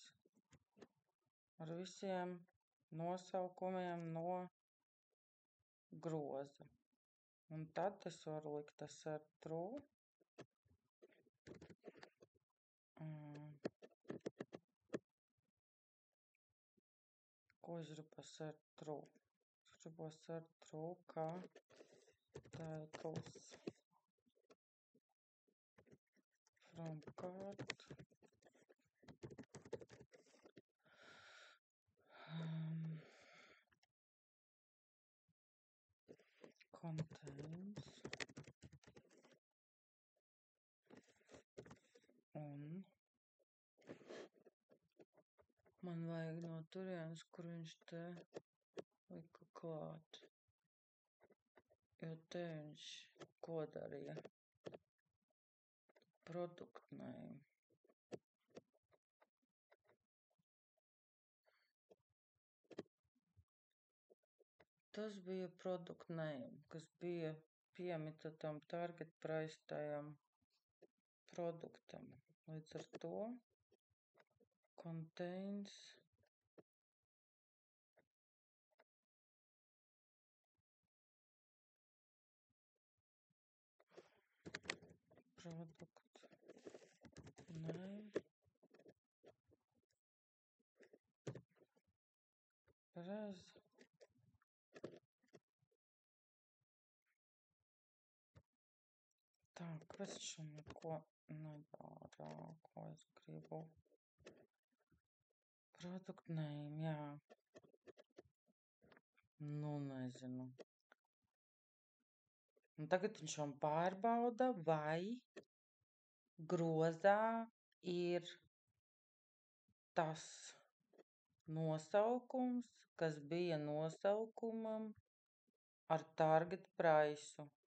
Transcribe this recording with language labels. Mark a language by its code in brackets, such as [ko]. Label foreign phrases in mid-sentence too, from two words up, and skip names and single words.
[lv] Ar visiem nosaukumiem no groza. Un tad es varu likt [en] assert true. [lv] Ko es gribu [en] assert true? [lv] Es gribu [en] assert true, [lv] kā [en] titles from cart contains [lv] un man vajag no turienes, kur viņš te lika klāt. Jo te viņš ko darīja? [en] Product name. [lv] Tas bija [en] product name, [lv] kas bija piemita tam [en] target price [lv] tajam produktam. Līdz ar to [en] contains product name [lv] res. Tā, kāpēc šo neko nedara, ko es gribu? [en] Product name, [lv] jā. Nu, nezinu. Un tagad viņš man pārbauda, vai grozā ir tas nosaukums, kas bija nosaukumam ar [en] target praisu.